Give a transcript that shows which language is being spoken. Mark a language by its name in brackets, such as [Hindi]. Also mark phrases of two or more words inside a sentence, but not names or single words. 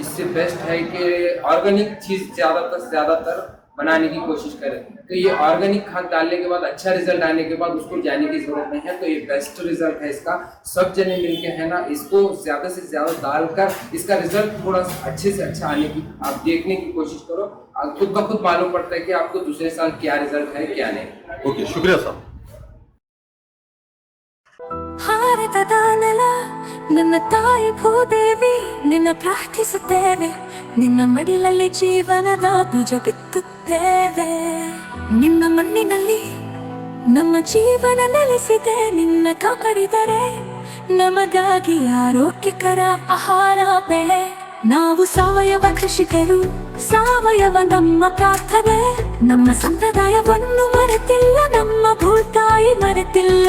[Hindi] इससे बेस्ट है कि ऑर्गेनिक चीज़ ज़्यादातर बनाने की कोशिश करें, तो ये ऑर्गेनिक खाद डालने के बाद अच्छा रिजल्ट आने के बाद उसको जाने की जरूरत नहीं है, तो ये बेस्ट रिजल्ट है इसका। सब जने मिलके है ना इसको ज़्यादा से ज़्यादा डालकर इसका रिजल्ट थोड़ा अच्छे से अच्छा आने की आप देखने की कोशिश करो, खुद ब खुद मालूम पड़ता है कि आपको दूसरे साल क्या रिजल्ट है क्या नहीं। ओके, शुक्रिया सर। [Kannada] ಹಾರತದಾನಲ ನನ್ನ ತಾಯಿ ಭೂದೇವಿ ನಿನ್ನ ಪ್ರಾರ್ಥಿಸುತ್ತೇವೆ, ನಿನ್ನ ಮಡಿಲಲ್ಲಿ ಜೀವನದ ಬೀಜ ಬಿತ್ತುತ್ತೇವೆ, ನಿನ್ನ ಮಣ್ಣಿನಲ್ಲಿ ನಮ್ಮ ಜೀವನ ನೆಲೆಸಿದೆ, ನಿನ್ನ ಕಾಪಾಡಿದರೆ ನಮಗಾಗಿ ಆರೋಗ್ಯಕರ ಆಹಾರ ಬೆಳೆ, ನಾವು ಸಾವಯವ ಕೃಷಿಕರು, ಸಾವಯವ ನಮ್ಮ ಪ್ರಾರ್ಥನೆ, ನಮ್ಮ ಸಂಪ್ರದಾಯವನ್ನು ಮರೆತಿಲ್ಲ, ನಮ್ಮ ಭೂತಾಯಿ ಮರೆತಿಲ್ಲ.